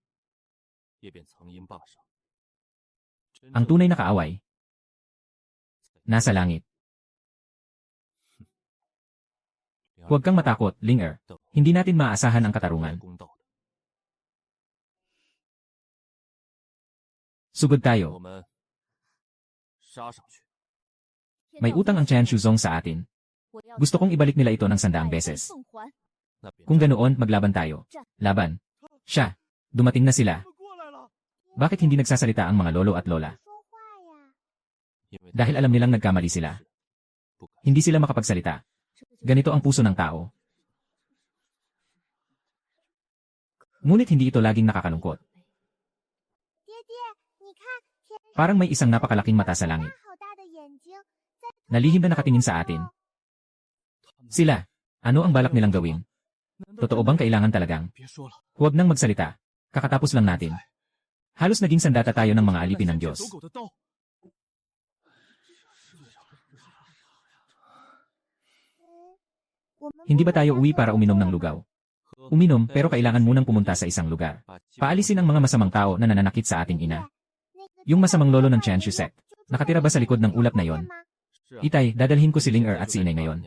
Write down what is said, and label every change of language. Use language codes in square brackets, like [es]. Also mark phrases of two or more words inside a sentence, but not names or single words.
[tl] Ang tunay na kaaway, nasa langit. Huwag kang matakot, Linger. Hindi natin maaasahan ang katarungan. Sugod tayo. [zh] 我们杀上去。 [tl] May utang ang Chen Shuzong sa atin. Gusto kong ibalik nila ito ng 100 beses. Kung ganoon, maglaban tayo. Laban. Siya. Dumating na sila. [zh] 他们过来了。 [tl] Bakit hindi nagsasalita ang mga lolo at lola? [zh] 说话呀！ [tl] Dahil alam nilang nagkamali sila. Hindi sila makapagsalita. Ganito ang puso ng tao. Ngunit hindi ito laging nakakalungkot. [zh] 爹爹，你看，天上 [tl] Parang may isang napakalaking mata sa langit. [zh] 好大的眼睛，在 [tl] Nalihim na nakatingin sa atin. Sila. Ano ang balak nilang gawin? Totoo bang kailangan talagang? [zh] 别说了， [tl] Huwag nang magsalita. Kakatapos lang natin. Halos naging sandata tayo ng mga alipin ng Diyos. [zh] 走狗的刀。我们 [tl] Hindi ba tayo uwi para uminom ng lugaw? Uminom pero kailangan munang pumunta sa isang lugar. Paalisin ang mga masamang tao na nananakit sa ating ina. Yung masamang lolo ng Chen Shusek. Nakatira ba sa likod ng ulap na yon? Itay, dadalhin ko si Ling Er at si Inay ngayon.